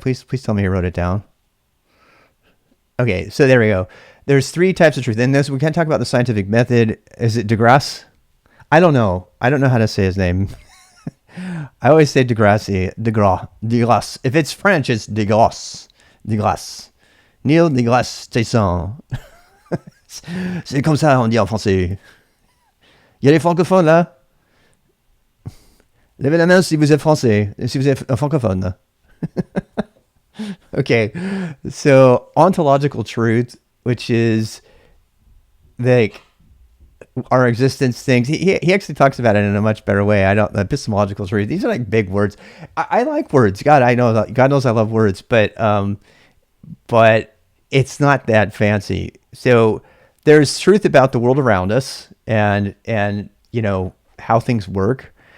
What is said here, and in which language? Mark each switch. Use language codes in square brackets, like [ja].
[en] Please tell me he wrote it down. Okay, so there we go. There's 3 types of truth. And this, we can't talk about the scientific method. Is it deGrasse? I don't know. I don't know how to say his name. I always say deGrasse. If it's French, it's deGrasse. Neil deGrasse Tyson. [fr] C'est comme ça on dit en français. Il y a les francophones là. Levez la main si vous êtes français, si vous êtes un francophone. [en] Okay, so ontological truth, which is like our existence things. He actually talks about it in a much better way. Epistemological truth. These are like big words. I like words. God knows I love words, but it's not that fancy. So there's truth about the world around us, and how things work.